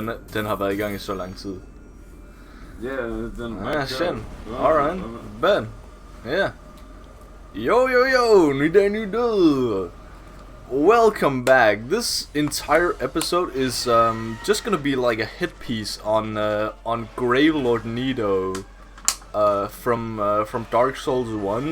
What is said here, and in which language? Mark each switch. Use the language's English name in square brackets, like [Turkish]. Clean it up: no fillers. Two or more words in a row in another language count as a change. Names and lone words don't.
[Danish] Den har været i gang i så lang tid. Ja, den [English] Ah, shit. Alright. Ben. Yeah. Yo, new day, new day. Welcome back. This entire episode is just gonna be like a hit piece on Gravelord Nido from Dark Souls 1.